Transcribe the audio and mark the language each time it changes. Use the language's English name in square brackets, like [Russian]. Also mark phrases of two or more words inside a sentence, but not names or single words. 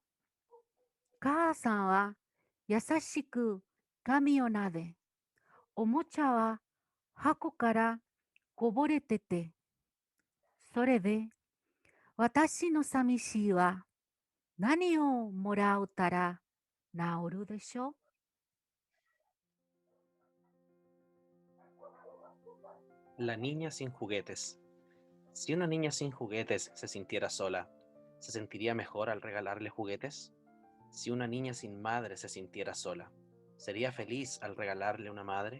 [Japanese] 母さんは優しく髪を撫で、おもちゃは箱からこぼれてて、それで私の寂しいは何をもらうたら治るでしょ。 [Spanish] La niña sin juguetes. Si una niña sin juguetes se sintiera sola, ¿se sentiría mejor al regalarle juguetes? Si una niña sin madre se sintiera sola, ¿sería feliz al regalarle una madre?